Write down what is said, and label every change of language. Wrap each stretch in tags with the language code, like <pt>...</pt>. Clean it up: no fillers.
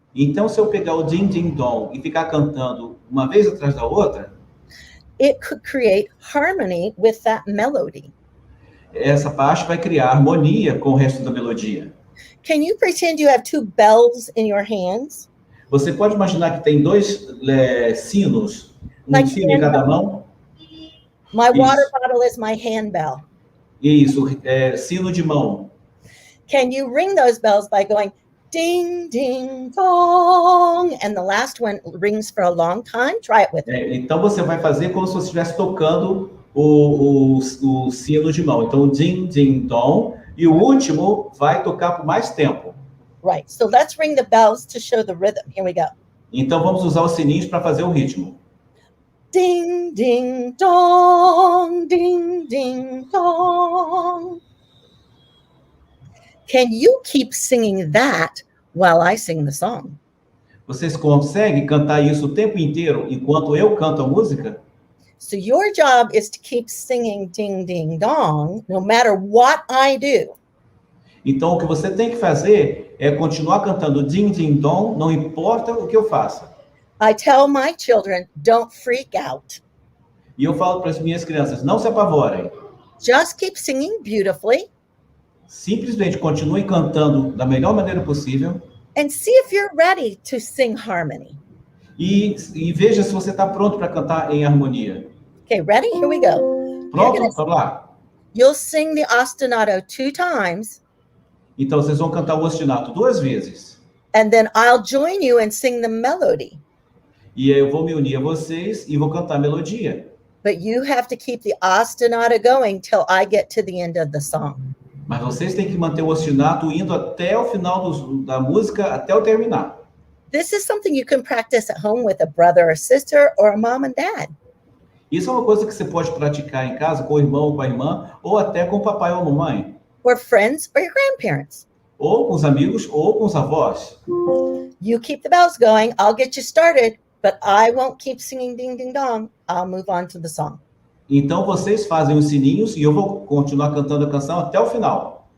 <pt>Então, se eu pegar o ding, ding, dong e ficar cantando uma vez atrás da outra,</pt> <en>it could create harmony with that melody.</en> <pt>Essa parte vai criar harmonia com o resto da melodia.</pt> <en>Can you pretend you have two bells in your hands?</en> <pt>Você pode imaginar que tem dois sinos, sino em cada mão?</pt> <en>My water bottle is my handbell.</en> <pt>Isso, sino de mão.</pt> <en>Can you ring those bells by going ding, ding, dong, and the last one rings for a long time? Try it with me.</en> <pt>Então você vai fazer como se você estivesse tocando o sino de mão. Então, ding, ding, dong, e o último vai tocar por mais tempo.</pt> <en>Right, so let's ring the bells to show the rhythm. Here we go.</en> <pt>Então vamos usar os sininhos para fazer o ritmo. Ding, ding, dong, ding, ding, dong.</pt> <en>Can you keep singing that while I sing the song?</en> <pt>Vocês conseguem cantar isso o tempo inteiro enquanto eu canto a música?</pt> <en>So your job is to keep singing ding, ding, dong, no matter what I do.</en> <pt>Então o que você tem que fazer é continuar cantando ding, ding, dong, não importa o que eu faça.</pt> <en>I tell my children, don't freak out.</en> <pt>E eu falo para as minhas crianças, não se apavorem.</pt> <en>Just keep singing beautifully.</en> <pt>Simplesmente continue cantando da melhor maneira possível.</pt> <en>And see if you're ready to sing harmony.</en> <pt>E veja se você está pronto para cantar em harmonia.</pt> <en>Okay, ready? Here we go.</en> <pt>Pronto? Vamos lá.</pt> <en>You'll sing the ostinato 2 times.</en> <pt>Então vocês vão cantar o ostinato 2 vezes.</pt> <en>And then I'll join you and sing the melody.</en> <pt>E aí eu vou me unir a vocês e vou cantar a melodia.</pt> <en>But you have to keep the ostinato going till I get to the end of the song.</en> <pt>Mas vocês têm que manter o ostinato indo até o final da música, até o terminar.</pt> <en>This is something you can practice at home with a brother or sister or a mom and dad.</en> <pt>Isso é uma coisa que você pode praticar em casa com o irmão ou com a irmã, ou até com o papai ou a mamãe.</pt> <en>Or friends or your grandparents.</en> <pt>Ou com os amigos ou com os avós.</pt> <en>You keep the bells going, I'll get you started, but I won't keep singing ding ding dong. I'll move on to the song.</en> <pt>Então vocês fazem os sininhos e eu vou continuar cantando a canção até o final.</pt>